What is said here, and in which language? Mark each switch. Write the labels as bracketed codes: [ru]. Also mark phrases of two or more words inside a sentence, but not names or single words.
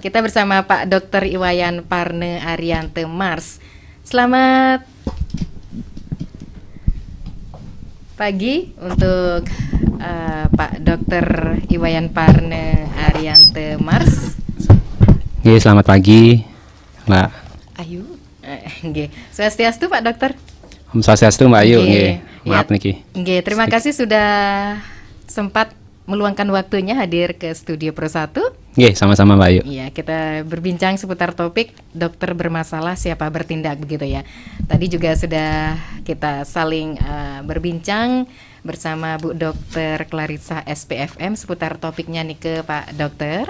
[id] Kita bersama Pak Dr. Iwayan Parne Ariante Mars. Selamat pagi untuk Pak Dr. Iwayan Parne Ariante Mars. Oke, selamat pagi, Mbak Ayu. Nggih. Swastiastu Pak Dokter. Om Swastiastu Mbak Ayu. Nggih. Maaf Ya. niki. Nggih, terima kasih sudah sempat meluangkan waktunya hadir ke Studio Pro 1. Nggih, sama-sama Mbak Ayu. Iya, kita berbincang seputar topik dokter bermasalah siapa bertindak begitu ya. Tadi juga sudah kita saling berbincang bersama Bu Dokter Clarissa SPFM seputar topiknya nih ke Pak Dokter.